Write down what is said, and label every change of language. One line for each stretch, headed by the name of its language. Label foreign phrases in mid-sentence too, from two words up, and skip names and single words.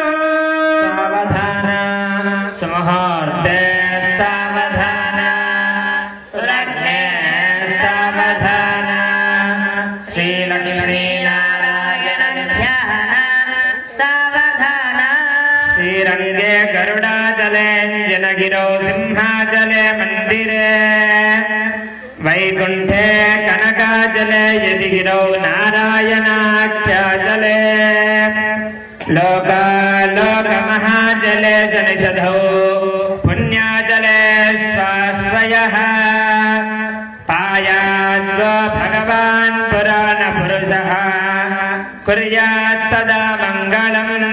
Sanskrit: సావధాన సుముహూర్తే సావధాన సులగ్నే సావధాన శ్రీలక్ష్మీనారాయణ ధ్యాన సావధాన. गिरौ सिंहाचले मन्दिरे वैकुण्ठे कनकाचले यदि गिरौ नारायणाख्याचले लोकमहाचले जनिषधौ पुण्याचले स्वाश्रयः पायाद्वा भगवान् पुराणपुरुषः कुर्यात् सदा मङ्गलम्